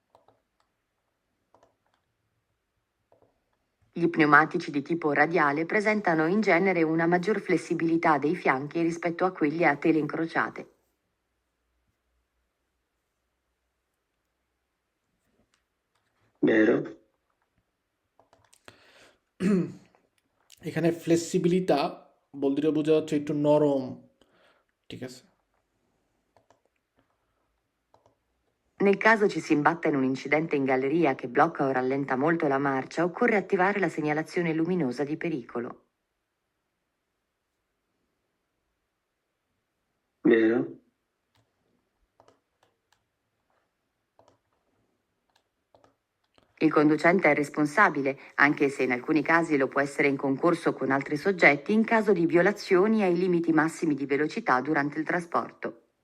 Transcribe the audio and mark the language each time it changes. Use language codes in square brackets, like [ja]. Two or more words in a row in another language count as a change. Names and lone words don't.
[it] Gli pneumatici di tipo radiale presentano in genere una maggior flessibilità dei fianchi rispetto a quelli a tele incrociate. Vero. [bn] এখানে ফ্লেক্সিবিলিটা বলতে বোঝা যাচ্ছে একটু নরম, ঠিক আছে। [it] Nel caso ci si imbatta in un incidente in galleria che blocca o rallenta molto la marcia, occorre attivare la segnalazione luminosa di pericolo. Vero? Il conducente è responsabile, anche se in alcuni casi lo può essere in concorso con altri soggetti in caso di violazioni ai limiti massimi di velocità durante il trasporto.